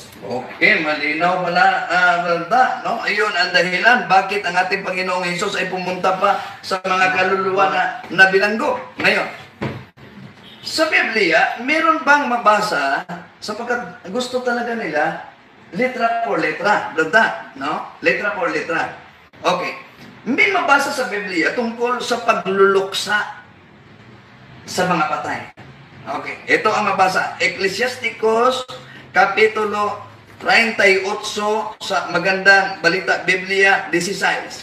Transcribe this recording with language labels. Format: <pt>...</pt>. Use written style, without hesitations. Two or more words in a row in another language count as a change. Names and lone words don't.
<tl>Okay, malinaw pala, Branda, no? Ayun ang dahilan bakit ang ating Panginoong Hesus ay pumunta pa sa mga kaluluwa na bilanggo. Ngayon, sa Biblia, meron bang mabasa sapagkat gusto talaga nila</tl> <es>letra por letra,</es> <tl>Branda, no?</tl> <es>Letra por letra.</es> <tl>Okay. May mabasa sa Biblia tungkol sa pagluluksa sa mga patay. Okay, ito ang mabasa. Ecclesiasticus, Kapitulo 38 sa Magandang Balita Biblia 16.</tl>